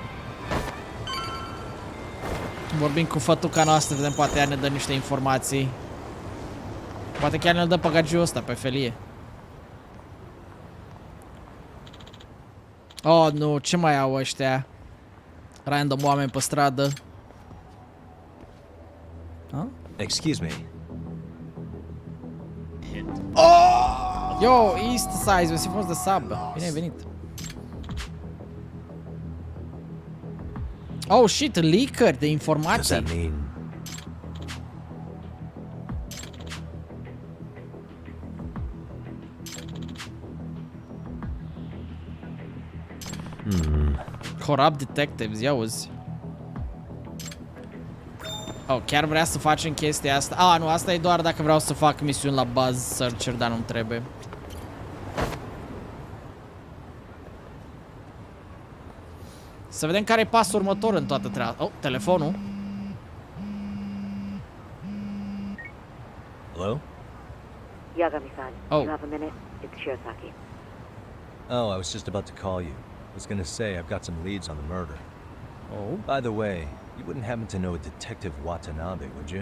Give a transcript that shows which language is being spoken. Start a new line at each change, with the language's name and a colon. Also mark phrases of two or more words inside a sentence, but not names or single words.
Romanian: Vorbim cu fătuca noastră, vedem, poate ea ne dă niște informații. Poate chiar ne-l dă pe gagiul ăsta, pe felie. Oh, nu, ce mai au ăștia? Random oameni pe stradă. Huh?
English: Excuse me. Oh! Yo, East Size,
Romanian: mersi frumos de sub. Bine ai venit.
English: Oh, shit,
Romanian: leaker de informații.
English: Does that mean... Corrupt detectives,
Romanian: ia uzi. Oh, chiar vrea să facem chestia asta? Ah, nu, asta e doar dacă vreau să fac misiuni la buzz searcher, dar nu-mi trebuie. Să vedem care e pasul următor în toată treaba. Oh, telefonul.
English: Hello? Yagami-san, Oh. you have a minute? It's Shirosaki. Oh, I was just about to call you. I was gonna say I've got some leads on the murder. Oh. By the way, you wouldn't happen to know a Detective Watanabe, would you?